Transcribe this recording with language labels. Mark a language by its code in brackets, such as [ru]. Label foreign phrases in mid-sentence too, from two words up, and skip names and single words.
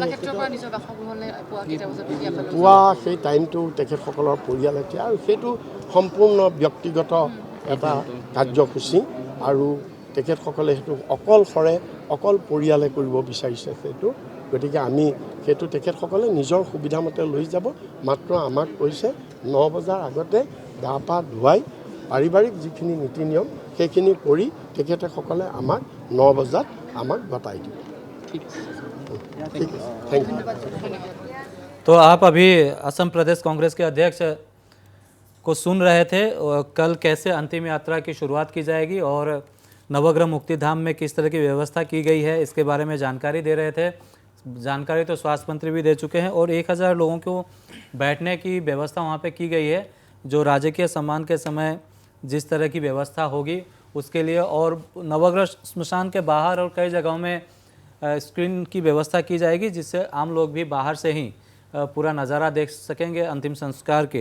[as] পুৱা সেই টাইমটো তেখেতসকলৰ পৰিয়াল এতিয়া আৰু সেইটো সম্পূৰ্ণ ব্যক্তিগত এটা কাৰ্যসূচী আৰু তেখেতসকলে সেইটো অকল পৰিয়ালে কৰিব বিচাৰিছে সেইটো, গতিকে আমি সেইটো তেখেতসকলে নিজৰ সুবিধামতে লৈ যাব। মাত্ৰ আমাক কৈছে 9 বজাৰ আগতে গা পা ধুৱাই পাৰিবাৰিক যিখিনি নীতি নিয়ম সেইখিনি কৰি তেখেতসকলে আমাক 9 বজাত আমাক গতাই দিব। ঠিক আছে, [en] thank you. [hi] तो आप अभी असम प्रदेश कांग्रेस के अध्यक्ष को सुन रहे थे कल कैसे अंतिम यात्रा की शुरुआत की जाएगी और नवग्रह मुक्तिधाम में किस तरह की व्यवस्था की गई है इसके बारे में जानकारी दे रहे थे। जानकारी तो स्वास्थ्य मंत्री भी दे चुके हैं और 1000 लोगों को बैठने की व्यवस्था वहाँ पे की गई है जो राजकीय सम्मान के समय जिस तरह की व्यवस्था होगी उसके लिए, और नवग्रह स्मशान के बाहर और कई जगहों में स्क्रीन की व्यवस्था की जाएगी जिससे आम लोग भी बाहर से ही पूरा नज़ारा देख सकेंगे अंतिम संस्कार के।